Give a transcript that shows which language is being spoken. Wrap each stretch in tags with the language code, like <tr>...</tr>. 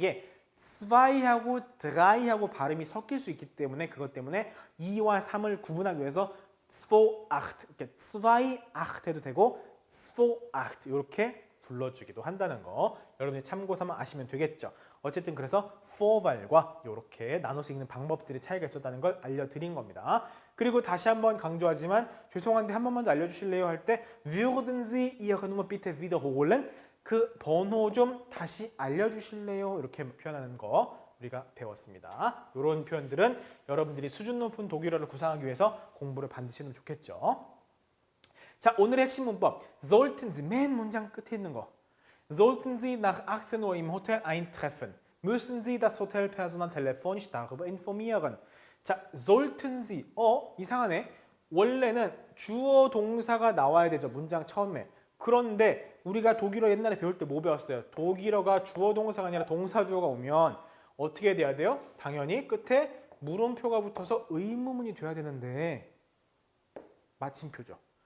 <ko>이게 2하고 3하고 발음이 섞일 수 있기 때문에 그것 때문에 2와 3을 구분하기 위해서 28 이렇게 28 해도 되고 28 이렇게 불러주기도 한다는 거 여러분이 참고 삼아 아시면 되겠죠. 어쨌든 그래서 vorwahl과 이렇게 나눠서 읽는 방법들의 차이가 있었다는 걸 알려드린 겁니다. 그리고 다시 한번 강조하지만 죄송한데 한 번만 더 알려주실래요? 할 때</ko> <de>würden Sie Ihre Nummer bitte wiederholen?</de> <ko>그 번호 좀 다시 알려주실래요? 이렇게 표현하는 거 우리가 배웠습니다. 이런 표현들은 여러분들이 수준 높은 독일어를 구사하기 위해서 공부를 반드시 하면 좋겠죠. 자, 오늘의 핵심 문법</ko> <de>sollten Sie</de> <ko>맨 문장 끝에 있는 거</ko> <de>Sollten Sie nach 18 Uhr im Hotel eintreffen, müssen Sie das Hotelpersonal telefonisch darüber informieren.</de> <ko>자,</ko> <de>sollten Sie.</de> <ko>이상하네. 원래는 주어 동사가 나와야 되죠. 문장 처음에. 그런데 우리가 독일어 옛날에 배울 때 뭐 배웠어요? 독일어가 주어 동사가 아니라 동사 주어가 오면 어떻게 돼야 돼요? 당연히 끝에 물음표가 붙어서 의문문이 돼야 되는데 마침표죠.</ko>